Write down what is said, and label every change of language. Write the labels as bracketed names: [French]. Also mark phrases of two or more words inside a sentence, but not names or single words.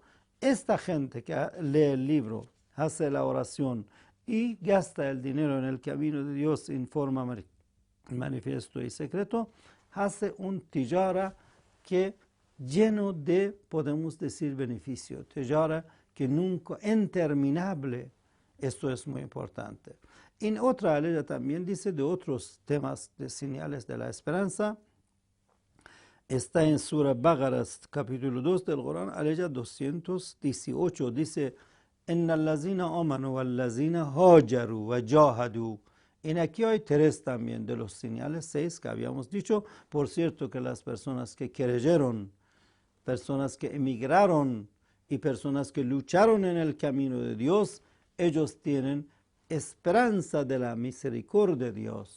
[Spanish] Esta gente que lee el libro, hace la oración y gasta el dinero en el camino de Dios en forma manifiesto y secreto, hace un tijara que lleno de, podemos decir, beneficio, tijara que nunca, interminable. Esto es muy importante. En otra aleya también dice de otros temas de señales de la esperanza. Está en Surah Baqarah, capítulo 2 del Corán, aleya 218. Dice, [Arabic] «إن الذين آمنوا والذين هاجروا وجاهدوا». [Spanish] En aquí hay 3 también de los señales, 6 que habíamos dicho. Por cierto que las personas que creyeron, personas que emigraron y personas que lucharon en el camino de Dios, ellos tienen esperanza de la misericordia de Dios.